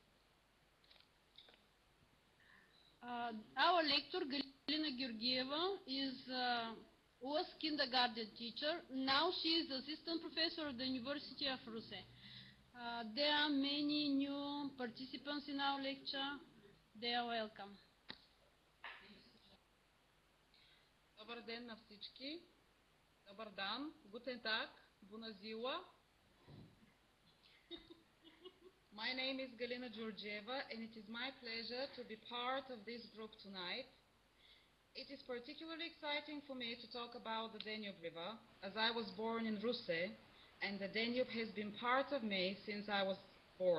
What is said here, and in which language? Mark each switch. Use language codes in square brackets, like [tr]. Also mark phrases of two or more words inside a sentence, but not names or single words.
[en] Our lecturer, Galina Georgieva, was kindergarten teacher. Now she is assistant professor at the University of Ruse. There are many new participants in our lecture. They are welcome. [bg] Добър ден на всички. Добър дан. [de] Guten Tag. [ro] Bună ziua. [en] My name is Galina Georgieva, and it is my pleasure to be part of this group tonight. It is particularly exciting for me to talk about the Danube River, as I was born in Ruse, and the Danube has been part of me since I was born.